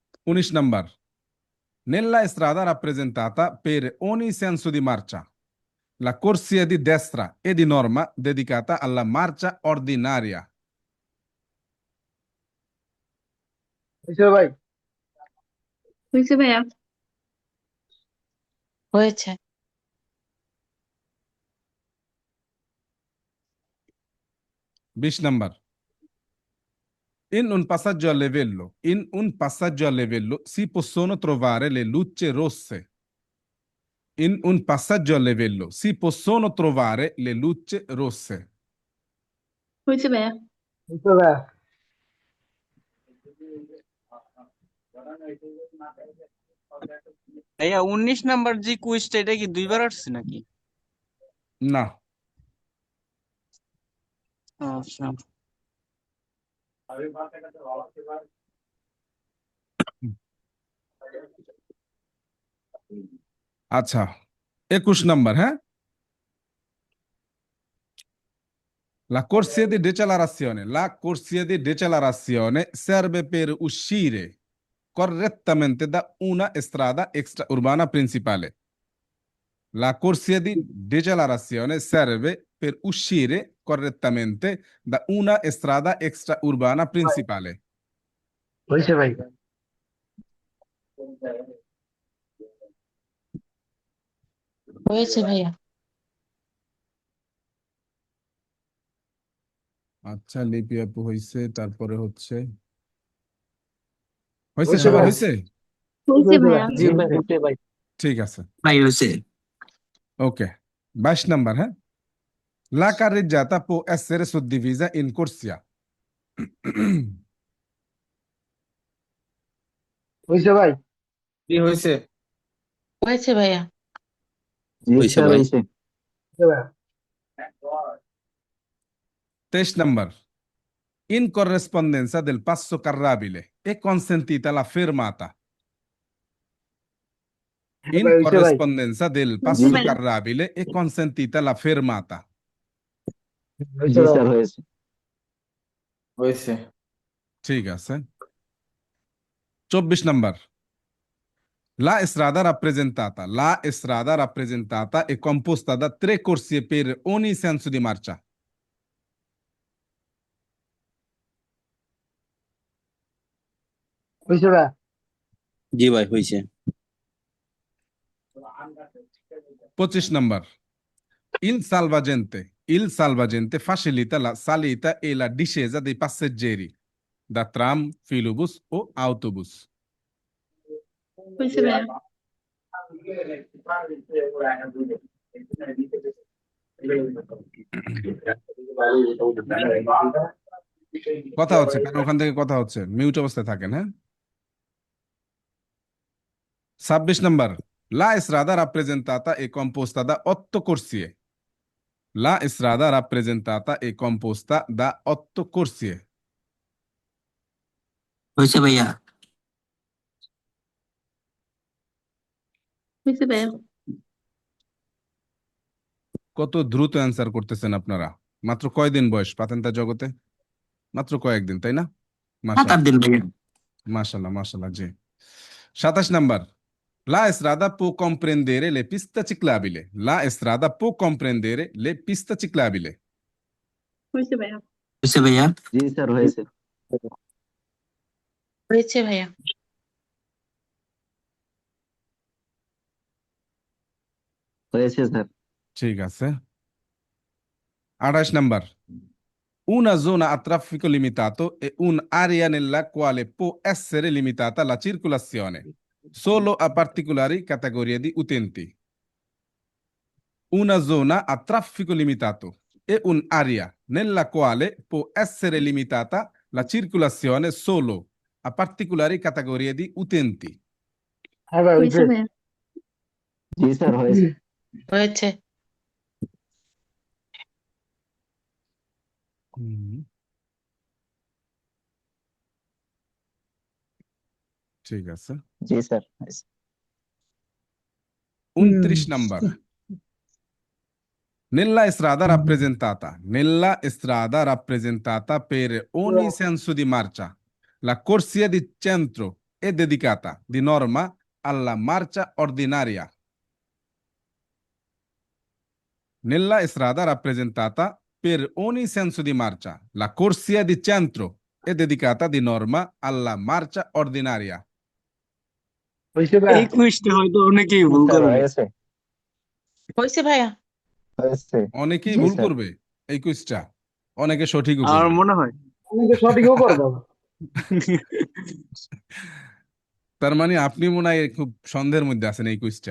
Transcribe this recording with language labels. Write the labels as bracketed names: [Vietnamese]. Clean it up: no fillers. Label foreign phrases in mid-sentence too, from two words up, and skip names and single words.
[Bangla] 19 নম্বর, [Italian] nella strada rappresentata per ogni senso di marcia, La corsia di destra e di norma dedicata alla marcia ordinaria. [Bangla] হয়েছে ভাই হয়েছে ভাইয়া হয়েছে 20 number. [Italian] In un passaggio a livello si possono trovare le luci rosse. In un passaggio a livello si possono trovare le luci rosse. [Bangla] হয়েছে ভাইয়া হয়েছে ভাই ভাইয়া 19 নাম্বার যে কুইজটা এটা কি দুইবার আসছে নাকি? না, আচ্ছা আচ্ছা 21 নাম্বার, হ্যাঁ? [Italian] La corsia di decelerazione. La corsia di decelerazione serve per uscire correttamente da una strada extraurbana principale. La corsia di decelerazione serve per uscire correttamente da una strada extraurbana principale. [Bangla] হয়েছে ভাই হয়েছে ভাইয়া আচ্ছা, লিপি আপু হইছে, তারপরে হচ্ছে হইছে, হয়েছে সবার ভাই। হইছে? হয়েছে ভাইয়া জি ভাই দুটোই ভাই ঠিক আছে, ভাই হয়েছে ওকে। 22 নাম্বার, হ্যাঁ? [Italian] La carreggiata può essere suddivisa in corsia. [Bangla] হয়েছে ভাই কি হয়েছে? হয়েছে ভাইয়া হয়েছে ভাই হয়েছে ভাই 23 number. [Italian] In corrispondenza del passo carrabile è consentita la fermata. In [Bangla] ভাই, হয়েছে ভাই। [Italian] corrispondenza del passo [Bangla] ভাই। [Italian] carrabile è consentita la fermata. [Bangla] হয়েছে ভাই হয়েছে ঠিক আছে। 24 number. [Italian] La strada rappresentata è composta da 3 corsie per ogni senso di marcia. [Bangla] হয়েছে ভাই জি ভাই হয়েছে 25 number. [Italian] Il salvagente facilita la salita e la discesa dei passeggeri da tram, filobus o autobus. [Bangla] হয়েছে ভাইয়া কথা হচ্ছে, কারণ ওখান থেকে কথা হচ্ছে, মিউট অবস্থায় থাকেন, হ্যাঁ? 26 number. [Italian] La strada rappresentata è composta da 8 corsie. La strada rappresentata è composta da 8 corsie. [Bangla] হয়েছে ভাইয়া হয়েছে ভাইয়া কত দ্রুত অ্যান্সার করতেছেন আপনারা! মাত্র কয়দিন বয়স পাতেন্তা জগতে? মাত্র কয়েকদিন, তাই না? 7-8 দিন ভাইয়া মাশাআল্লাহ, মাশাআল্লাহ, জি। 27 নাম্বার। [Italian] La strada può comprendere le piste ciclabili. La strada può comprendere le piste ciclabili. [Bangla] হয়েছে ভাইয়া হয়েছে ভাইয়া জি স্যার হয়েছে হয়েছে ভাইয়া হয়েছে স্যার ঠিক আছে। 28 নাম্বার। [Italian] Una zona a traffico limitato è un'area nella quale può essere limitata la circolazione solo a particolari categorie di utenti. Una zona a traffico limitato è un'area nella quale può essere limitata la circolazione solo a particolari categorie di utenti. [Bangla] হ্যাঁ ভাই হয়েছে হয়েছে ভাইয়া জি স্যার হয়েছে হয়েছে ঠিক আছে। জি স্যার হয়েছে 29 number. [Italian] Nella strada rappresentata per ogni senso di marcia, la corsia di centro è dedicata di norma alla marcia ordinaria. Nella strada rappresentata per ogni senso di marcia. La corsia di centro è dedicata di norma alla marcia ordinaria. [Bangla] হয়েছে ভাইয়া? এই কুইজটা হয়তো অনেকেই ভুল স্যার, করবে। হয়েছে হয়েছে ভাইয়া হয়েছে অনেকেই জি ভুল স্যার। করবে এই কুইজটা, অনেকে সঠিকও আমার করবে। মনে হয় অনেকে সঠিকও করবো। তার মানে আপনি মনে হয় খুব সন্দেহের মধ্যে আছেন এই কুইজটা।